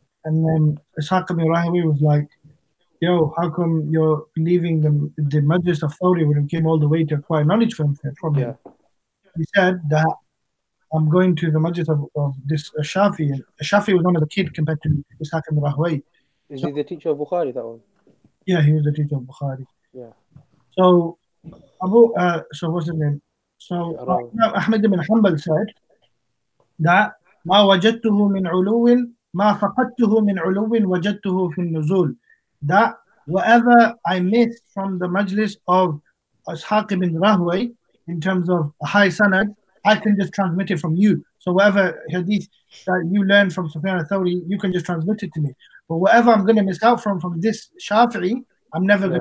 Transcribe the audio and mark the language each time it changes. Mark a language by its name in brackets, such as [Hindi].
[English] And then Ishaq ibn Rahawi was like, yo, how come you're leaving the majlis of Thawri when you came all the way to acquire knowledge from Yeah. him? He said that I'm going to the majlis of this Shafi. And Shafi was one of the kid compared to Ishaq ibn Rahway. Is So he the teacher of Bukhari, that one? yeah, he was the teacher of Bukhari. Yeah. So so what's his name? So Sha'rawi. Imam Ahmad ibn Hanbal said that [Arabic] ما وجدته من علو ما فقدته من علو وجدته في النزول. [English] That whatever I missed from the majlis of Ishaq ibn Rahway in terms of a high sanad, I can just transmit it from you. So whatever hadith that you learn from Sufyan al-Thawri, you can just transmit it to me. But whatever I'm going to miss out from this Shafi'i, I'm never going